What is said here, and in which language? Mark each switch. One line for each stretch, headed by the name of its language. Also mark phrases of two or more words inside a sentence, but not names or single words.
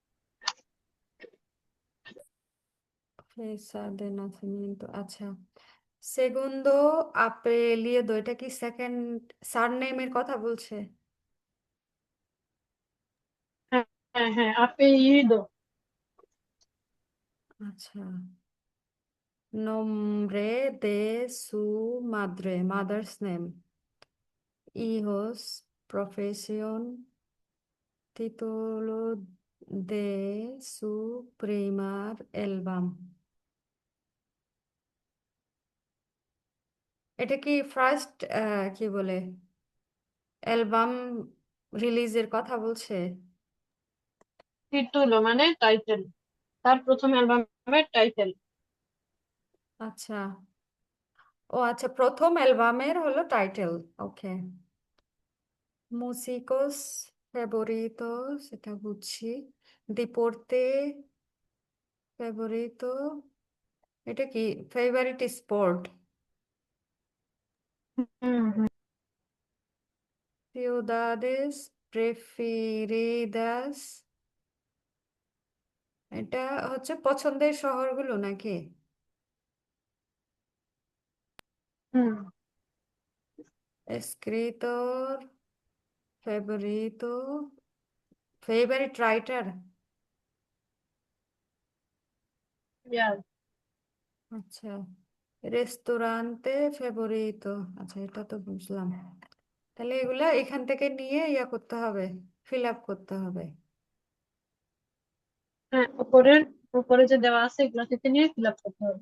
Spanish: fecha de nacimiento,
Bangla: আচ্ছা।
Spanish: segundo apellido,
Bangla: এটা কি
English: second surname
Bangla: কথা বলছে? হ্যাঁ হ্যাঁ হ্যাঁ, আপেইদো। আচ্ছা,
Spanish: nombre de su madre,
English: mother's name,
Spanish: hijos, profesión, título de su primer álbum।
Bangla: এটা কি ফার্স্ট কি বলে
English: album release
Bangla: কথা বলছে? টিটুলো মানে টাইটেল, তার প্রথম অ্যালবামের টাইটেল। আচ্ছা, ও আচ্ছা, প্রথম অ্যালবামের হলো টাইটেল।
Spanish: ওকে। músicos favoritos,
Bangla: সেটা বুঝছি।
Spanish: deporte favorito,
Bangla: এটা কি
English: favorite sport? হুম হুম।
Spanish: ciudades preferidas,
Bangla: এটা হচ্ছে পছন্দের শহরগুলো নাকি? হুম।
Spanish: escritor favorito,
English: favorite writer. Yeah.
Bangla: আচ্ছা,
Spanish: restaurante favorito,
Bangla: আচ্ছা এটা তো বুঝলাম। তাহলে এগুলা এখান থেকে নিয়ে ইয়া করতে হবে,
English: fill up
Bangla: করতে হবে। হ্যাঁ, উপরে যে দেওয়া আছে এগুলো থেকে নিয়ে
English: fill up
Bangla: করতে হবে।